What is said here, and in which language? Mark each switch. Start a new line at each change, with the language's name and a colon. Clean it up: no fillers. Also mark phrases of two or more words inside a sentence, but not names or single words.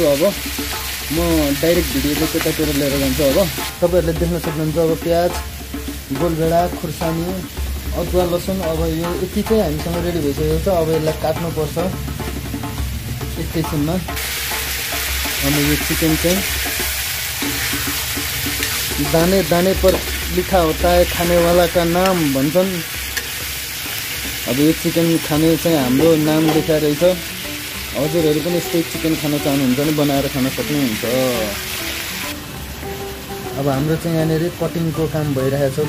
Nepali: अब म डाइरेक्ट भिडियो चाहिँ त्यतातिर लिएर जान्छु। अब तपाईँहरूले देख्न सक्नुहुन्छ अब प्याज, गोलभेडा, खुर्सानी, अदुवा, लसुन अब यो यति चाहिँ हामीसँग रेडी भइसकेको छ। अब यसलाई काट्नुपर्छ एकैछिनमा। अनि यो चिकन चाहिँ
Hindi: दाने दाने पर लिखा होता है खाने वाला का नाम
Nepali: भन्छन्। अब यो चिकन खाने चाहिँ हाम्रो नाम लेखा रहेछ। हजुरहरू पनि यस्तै चिकन खान चाहनुहुन्छ भने बनाएर खान सक्नुहुन्छ। अब हाम्रो चाहिँ यहाँनिर कटिङको काम भइरहेको छ।